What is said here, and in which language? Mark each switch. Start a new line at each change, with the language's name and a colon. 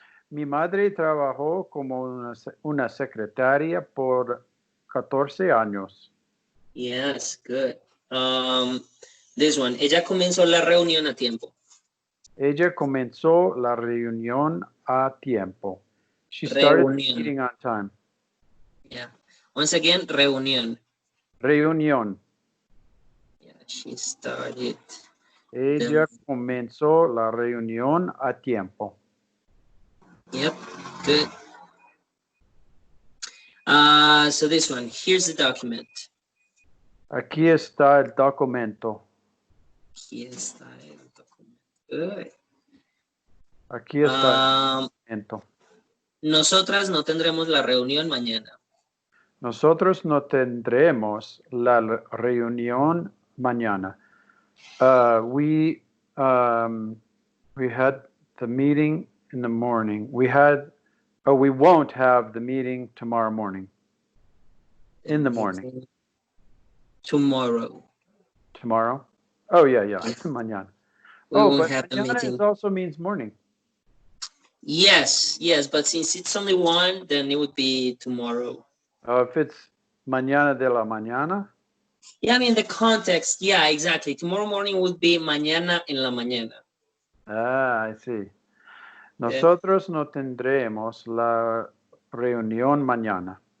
Spanish: Mi madre trabajó como una secretaria por 14 años.
English: Yes, good. This one.
Spanish: Ella comenzó la reunión a tiempo. Ella comenzó la reunión a tiempo.
English: She started the meeting on time. Yeah. Once again, reunión.
Spanish: Reunión.
English: Yeah, she started.
Spanish: Ella comenzó la reunión a tiempo.
English: Yep, good. So this one, here's the document.
Spanish: Aquí está el documento. Aquí está el documento.
English: Good.
Spanish: Aquí está el documento. Nosotras no tendremos la reunión mañana. Nosotros no tendremos la reunión mañana.
English: We had the meeting in the morning. We won't have the meeting tomorrow morning. In the morning. Tomorrow. Tomorrow? Oh, yeah. Mañana. But mañana also means morning. Yes, but since it's only one, then it would be tomorrow. If it's
Spanish: mañana de la mañana?
English: Yeah, I mean, the context, yeah, exactly. Tomorrow morning would be
Spanish: mañana en la mañana.
English: I see.
Spanish: Nosotros no tendremos la reunión mañana.